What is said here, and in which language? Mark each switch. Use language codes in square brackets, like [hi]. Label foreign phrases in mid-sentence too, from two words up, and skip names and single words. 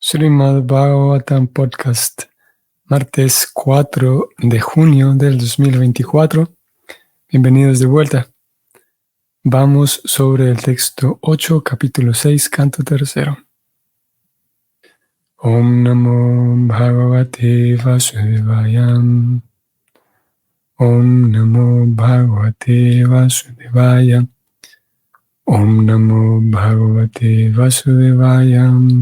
[es] Srimad Bhagavatam Podcast, martes 4 de junio del 2024. Bienvenidos de vuelta. Vamos sobre el texto 8, capítulo 6, canto tercero. [sa] Om Namo Bhagavate Vasudevaya. Om Namo Bhagavate Vasudevaya. Om Namo Bhagavate Vasudevaya.